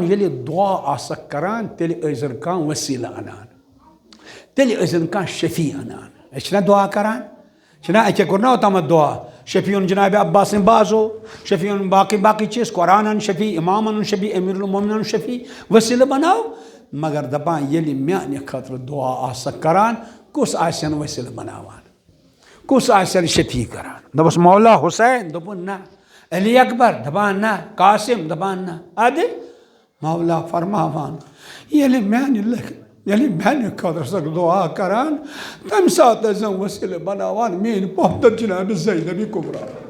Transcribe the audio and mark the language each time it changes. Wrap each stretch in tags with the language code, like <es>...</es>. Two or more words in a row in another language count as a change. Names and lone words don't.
<ks>ییٚلہِ دعا آسکھ کران تیٚلہِ ٲسۍزن کانٛہہ وسیٖلہٕ انان تیٚلہِ ٲسۍزن کانٛہہ شفیع انان أسۍ چھِنا دعا کران چھِنا اکے کوٚر نا اوتامتھ دعا شفیعن جناب عباس سٕنٛدۍ بازو شفیعن باقٕے چیٖز قرآن ان شفیع امام ان شفیع امیر المومنین ان شفیع وسیٖلہٕ بناو مگر دپان ییٚلہِ میانہِ خٲطرٕ دعا آسکھ کران کُس آسن وسیٖلہٕ بناوان کُس آسن شفیع کران دپس مولا حسین دوٚپُن نہ علی اکبر دپان نہ قاسم دپان نہ ادٕ مولا فرماوان ییٚلہِ میانہِ خٲطرٕ چھَکھ دعا کران تمہِ ساتہٕ ٲسۍزن وسیٖلہٕ بناوان میٲنۍ پۄپھتر جناب زینب کبرا</ks>